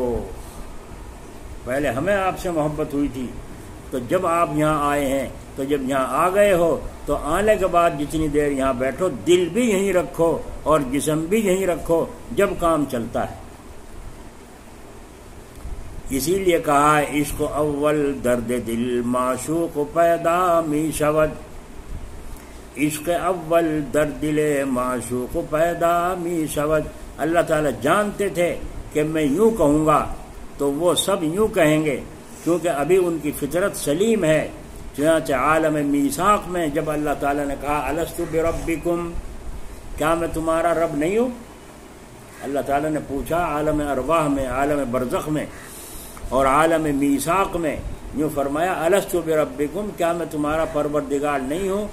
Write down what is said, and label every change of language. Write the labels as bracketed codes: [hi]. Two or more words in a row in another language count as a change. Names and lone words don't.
[ur] پہلے ہمیں آپ سے محبت ہوئی تھی، تو جب آپ یہاں آئے ہیں، تو جب یہاں آ گئے ہو تو آنے کے بعد جتنی دیر یہاں بیٹھو دل بھی یہیں رکھو اور جسم بھی یہیں رکھو، جب کام چلتا ہے۔ اسی لیے کہا ہے [fa] عشق اول درد دل معشوق پیدا می شود، عشق اول در دل معشوق پیدا می شود. [ur] اللہ تعالیٰ جانتے تھے کہ میں یوں کہوں گا تو وہ سب یوں کہیں گے، کیونکہ ابھی ان کی فطرت سلیم ہے. چنانچہ عالم میثاق میں جب اللہ تعالیٰ نے کہا [ar] الستو بربکم، [ur] کیا میں تمہارا رب نہیں ہوں؟ اللہ تعالیٰ نے پوچھا عالم ارواح میں، عالم برزخ میں اور عالم میثاق میں، یوں فرمایا [ar] الستو بربکم، [ur] کیا میں تمہارا پروردگار نہیں ہوں؟